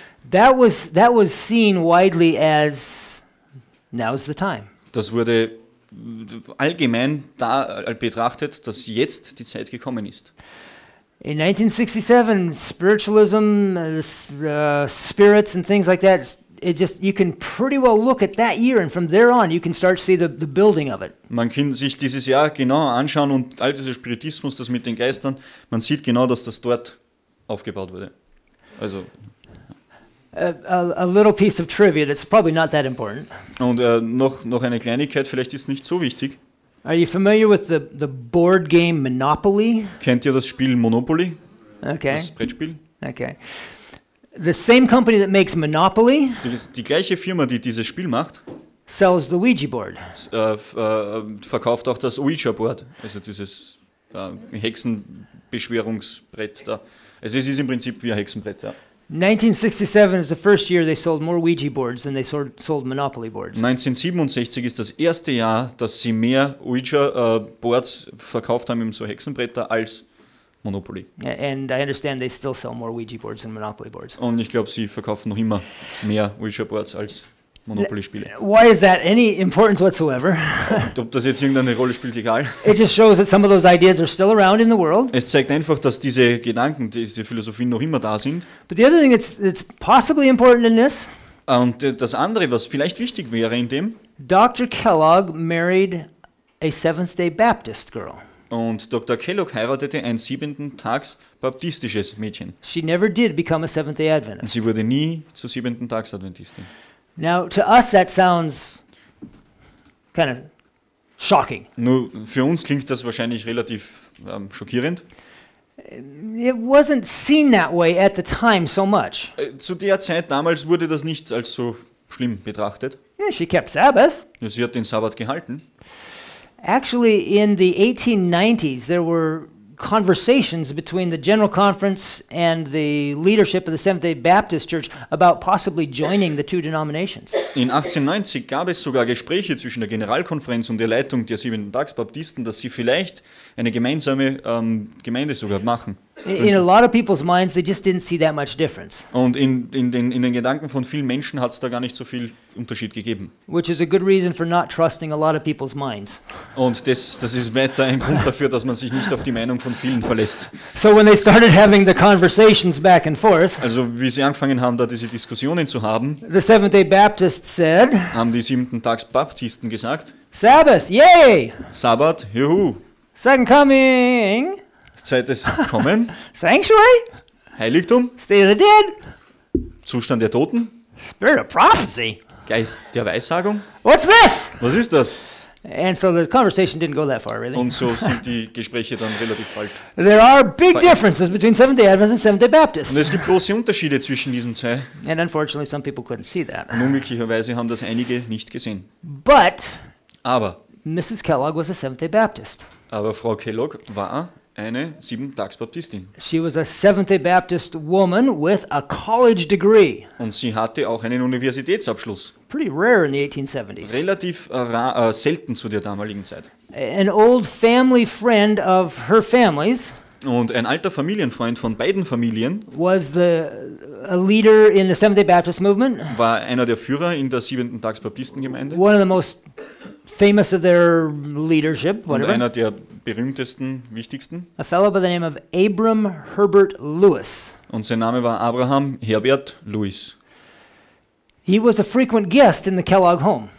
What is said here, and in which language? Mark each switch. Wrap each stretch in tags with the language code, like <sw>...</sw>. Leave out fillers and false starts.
<en>That was seen widely as now's the time.</en> <de>Das wurde allgemein betrachtet, dass jetzt die Zeit gekommen ist.</de> <en>In 1967, spiritualism, spirits and things like that, you can pretty well look at that year, and from there on you can start to see the building of it.</en> <de>Man kann sich dieses Jahr genauer anschauen und all dieser Spiritismus, das mit den Geistern, man sieht genau, dass das dort aufgebaut wurde. Also</de> <en>A little piece of trivia that's probably not that important.</en> <de>und noch eine Kleinigkeit, vielleicht ist nicht so wichtig.</de> <en>Are you familiar with the board game Monopoly?</en> <de>Kennt ihr das Spiel Monopoly?</de> <en>Okay.</en> <de>Das Brettspiel?</de> <en>Okay. The same company that makes Monopoly</en> <de>Die gleiche Firma, die dieses Spiel macht,</de> <en>sells the Ouija board.</en> <de>verkauft auch das Ouija-Board, also dieses Hexenbeschwörungsbrett da. Also es ist im Prinzip wie ein Hexenbrett, ja.</de> <en>1967 is the first year they sold more Ouija boards than they sold Monopoly boards.</en> <de>1967 ist das erste Jahr, dass sie mehr Ouija-Boards verkauft haben, eben so Hexenbretter, als Monopoly.</de> <en>And I understand they still sell more Ouija boards than Monopoly boards.</en> <de>Und ich glaube, sie verkaufen noch immer mehr Ouija-Boards als Monopoly-Spiele.</de> <en>Why is that any importance whatsoever?</en> <de>Ob das jetzt irgendeine Rolle spielt, egal.</de> <en>It just shows that some of those ideas are still around in the world.</en> <de>Es zeigt einfach, dass diese Gedanken, diese Philosophien noch immer da sind.</de> <en>But the other thing that's possibly important in this,</en> <de>Und das andere, was vielleicht wichtig wäre in dem,</de> <en>Dr. Kellogg married a Seventh-day Baptist girl.</en> <de>und Dr. Kellogg heiratete ein Siebenten-Tags-baptistisches Mädchen.</de> <en>She never did become a Seventh-day</en> <de>Und</de> <en>Adventist.</en> <de>sie wurde nie zur Siebenten-Tags-Adventistin.</de> <en>Now, to us that sounds kind of shocking.</en> <de>Nur für uns klingt das wahrscheinlich relativ schockierend.</de> <en>It wasn't seen that way at the time so much.</en> <de>Zu der Zeit damals wurde das nicht als so schlimm betrachtet.</de> <en>Yeah, she kept Sabbath.</en> <de>Ja, sie hat den Sabbat gehalten.</de> <en>Actually, in the 1890s, there were conversations between the General Conference and the leadership of the Seventh-day Baptist Church about possibly joining the two denominations.</en> <de>In 1890 gab es sogar Gespräche zwischen der Generalkonferenz und der Leitung der Siebenten-Tags-Baptisten, dass sie vielleicht eine gemeinsame Gemeinde sogar machen.</de> <en>In a lot of people's minds, they just didn't see that much difference,</en> <de>Und in den Gedanken von vielen Menschen hat es da gar nicht so viel Unterschied gegeben.</de> <en>which is a good reason for not trusting a lot of people's minds.</en> <de>Und das ist weiter ein Grund dafür, dass man sich nicht auf die Meinung von vielen verlässt.</de> <en>So when they started having the conversations back and forth,</en> <de>Also wie sie angefangen haben, da diese Diskussionen zu haben,</de> <en>the Seventh-day Baptists said,</en> <de>haben die Siebenten-Tags-Baptisten gesagt,</de> <en>Sabbath, yay!</en> <de>Sabbat, juhu,</de> <en>Second coming,</en> <de>zweites Kommen,</de> <en>sanctuary,</en> <de>Heiligtum,</de> <en>state of the dead,</en> <de>Zustand der Toten,</de> <en>spirit of prophecy.</en> <de>Geist der Weissagung.</de> <en>What's this?</en> <de>Was ist das?</de> <en>And so the conversation didn't go that far, really.</en> <de>Und so sind die Gespräche dann relativ bald.</de> <en>There are big differences between Seventh-day Adventists and Seventh-day Baptists.</en> <de>Und es gibt große Unterschiede zwischen diesen zwei.</de> <en>And unfortunately, some people couldn't see that.</en> <de>Und unglücklicherweise haben das einige nicht gesehen.</de> <en>But</en> <de>Aber</de> <en>Mrs. Kellogg was a Seventh-day Baptist.</en> <de>Frau Kellogg war eine Siebenten-Tags-Baptistin.</de> <en>She was a Seventh-day Baptist woman with a college degree.</en> <de>Und sie hatte auch einen Universitätsabschluss.</de> <en>Pretty rare in the 1870s.</en> <de>Relativ selten zu der damaligen Zeit.</de> <en>An old family friend of her family's</en> <de>Und ein alter Familienfreund von beiden Familien</de> <en>was a leader in the Seventh-day Baptist movement.</en> <de>war einer der Führer in der Siebenten-Tags-Baptistengemeinde.</de> <en>One of the most famous of their leadership,</en> <de>Und</de> <en>whatever.</en> <de>einer der berühmtesten, wichtigsten.</de> <en>A fellow by the name of Abram Herbert Lewis.</en> <de>Und sein Name war Abraham Herbert Lewis.</de> <en>He was a frequent guest in the Kellogg home.</en>